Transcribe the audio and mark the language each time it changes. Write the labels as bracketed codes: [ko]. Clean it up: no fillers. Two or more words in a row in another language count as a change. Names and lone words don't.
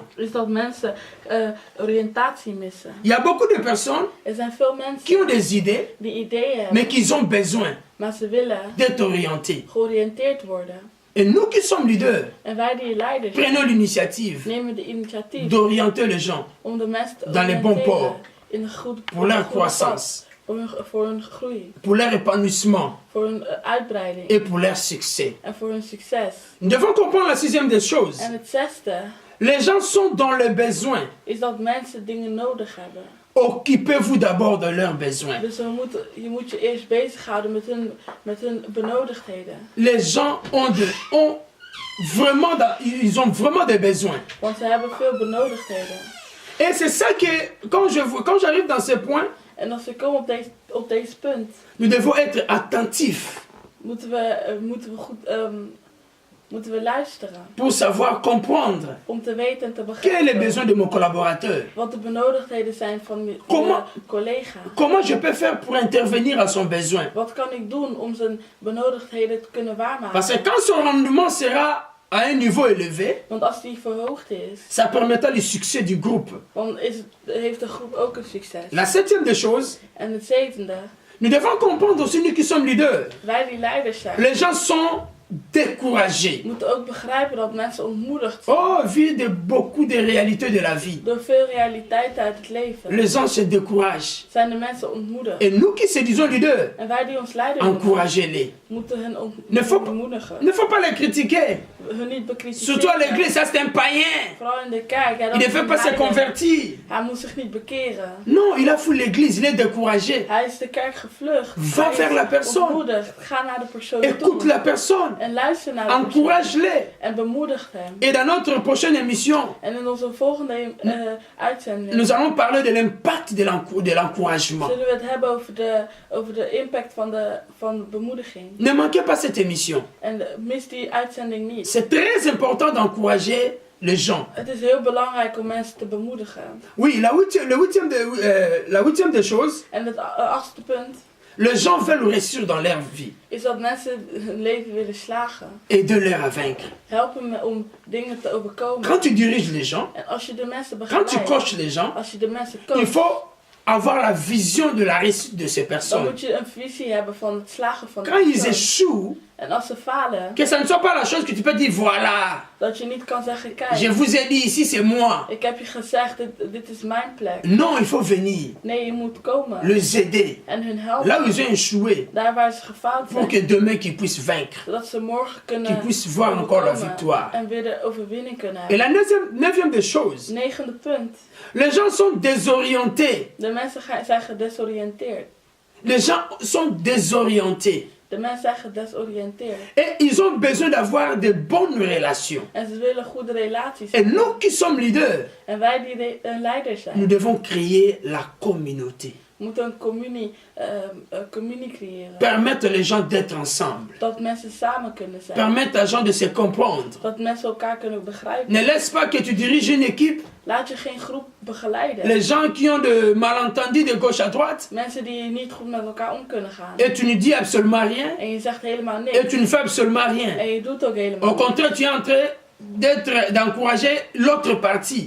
[nl] Is dat mensen oriëntatie missen. [fr] Il y a beaucoup de personnes [nl] Er zijn veel [fr] qui [nl] mensen [fr] ont des idées, [nl] die ideeën hebben. [fr] mais qui ont besoin [nl] Maar ze willen [fr] d'être orientés. [nl] georiënteerd worden. [fr] Et nous qui sommes leaders, [nl] En wij die leiders zijn, [fr] prenons l'initiative [nl] nemen de initiatief [fr] d'orienter les gens [nl] om de mensen te [fr] dans les bons [nl] oriënteren [fr] ports [nl] in een goed [fr] pour leur [nl] goede pad. [fr] croissance, [nl] Voor hun groei, [fr] pour leur épanouissement [nl] voor hun uitbreiding [fr] et pour leur succès. [nl] en voor hun succes. [fr] Nous devons comprendre la sixième des choses. [nl] En het zesde [fr] Les gens sont dans le besoin. [nl] is dat mensen dingen nodig hebben. [fr] Occupez-vous d'abord de leurs besoins. [nl] Dus je moet je eerst bezighouden met hun benodigdheden. [fr] Les gens ils ont vraiment des besoins. [nl] Want ze hebben veel benodigdheden. [fr] Et c'est ça que, quand j'arrive dans ce point, [nl] En als we komen op deze punt, [fr] nous devons être attentifs [nl] moeten we luisteren. [fr] pour savoir comprendre [nl] Om te weten en te [fr] quels sont les [nl] begrijpen [fr] besoins de mon collaborateur. [nl] wat de benodigdheden zijn van mijn collega. [fr] Comment je peux faire pour intervenir à son besoin. [nl] Wat kan ik doen om zijn benodigdheden te kunnen waarmaken? [fr] Parce que quand son rendement sera à un niveau élevé, [nl] Want als die verhoogd is, [fr] ça permettra le succès du groupe. [nl] dan heeft de groep ook een succes. [fr] La septième des choses, [nl] En het zevende, [fr] nous devons comprendre aussi, nous qui sommes leaders, [nl] wij die leiders zijn, [fr] les gens sont découragés. [nl] moeten ook begrijpen dat mensen ontmoedigd zijn. [fr] Oh, vu de beaucoup de réalités de la vie, [nl] Door veel realiteiten uit het leven [fr] les gens se découragent. [nl] zijn de mensen ontmoedigd. [fr] Et nous qui se disons leaders, [nl] En wij die ons leider noemen, [fr] encouragez-les. [nl] moeten hun [fr] Ne faut pas- [nl] ontmoedigen. [fr] Il ne faut pas les critiquer. [nl] Hun niet bekritiseren. [fr] Surtout à l'église, ça c'est un païen. [nl] Vooral in de kerk. Ja, dat [fr] Il ne [nl] is [fr] veut [nl] een [fr] pas se [nl] heilige. [fr] convertir. [nl] Hij moet zich niet bekeren. [fr] Non, il a foutu l'église, il est découragé. [nl] Hij is de kerk gevlucht. [fr] Va [nl] Hij is [fr] vers la personne. [nl] ontmoedigd. Ga naar de persoon [fr] Écoute [nl] toe. [fr] la personne. [nl] En luister naar de persoon. [fr] Encourage-les. [nl] En bemoedig hem. [fr] Et dans notre prochaine émission, [nl] En in onze volgende uitzending [fr] nous allons parler de l'impact de l'encouragement. [nl] zullen we het hebben over de impact van bemoediging. [fr] Ne manquez pas cette émission. [nl] En mis die uitzending niet. [fr] C'est très important d'encourager les gens. [nl] Het is heel belangrijk om mensen te bemoedigen. [fr] Oui, la huitième des choses, [nl] En het achtste punt [fr] les gens veulent réussir dans leur vie. [nl] is dat mensen hun leven willen slagen. [fr] Aide-les à vaincre. [nl] Helpen me om dingen te overkomen. [fr] Quand tu diriges les gens, [nl] En als je de mensen [fr] quand tu [nl] begeleidt, [fr] coaches les gens, [nl] als je de mensen [fr] il [nl] coacht, [fr] faut avoir la vision de la réussite de ces [nl] dan [fr] personnes. [nl] moet je een visie hebben van het slagen van de [fr] Quand ils [nl] persoon. [fr] échouent, [nl] En als ze falen, [fr] que ça ne soit pas la chose que tu peux dire, voilà, [nl] dat je niet kan zeggen, [fr] je [nl] kijk, [fr] vous ai dit ici, c'est moi. [nl] ik heb je gezegd, dit is mijn plek. [fr] Non, il faut venir, [nl] Nee, je moet komen. [fr] les aider. [nl] En hun helpen. [fr] Là où ils ont échoué, [nl] Daar waar ze gefaald [fr] pour [nl] zijn. [fr] que demain qu'ils puissent vaincre, [nl] Zodat ze morgen [fr] qu'ils [nl] kunnen [fr] puissent voir encore la [nl] overkomen [fr] victoire. [nl] en weer de overwinning kunnen [fr] Et [nl] hebben. [fr] la neuvième des choses, [nl] Negende punt. [fr] les gens sont désorientés. [nl] De mensen zijn gedesoriënteerd. [fr] Les gens sont désorientés. [nl] De mensen zijn gedesoriënteerd. [fr] Et ils ont besoin d'avoir de bonnes relations. [nl] En ze willen goede relaties. [fr] Et nous qui sommes leaders, [nl] En wij die leiders zijn, [fr] nous devons créer la communauté. [nl] moeten een communie creëren. [fr] Permettre les gens d'être ensemble. [nl] Dat mensen samen kunnen zijn. [fr] Permettre aux gens de se comprendre. [nl] Dat mensen elkaar kunnen begrijpen. [fr] Ne laisse pas que tu diriges une équipe. [nl] Laat je geen groep begeleiden. [fr] Les gens qui ont de malentendus de gauche à droite. [nl] Mensen die niet goed met elkaar om kunnen gaan. [fr] Et tu ne dis absolument rien. [nl] En je zegt helemaal niks. [fr] Et tu ne fais absolument rien. [nl] En je doet ook helemaal [fr] Au [nl] niks. [fr] contraire, tu es en train d'encourager l'autre partie.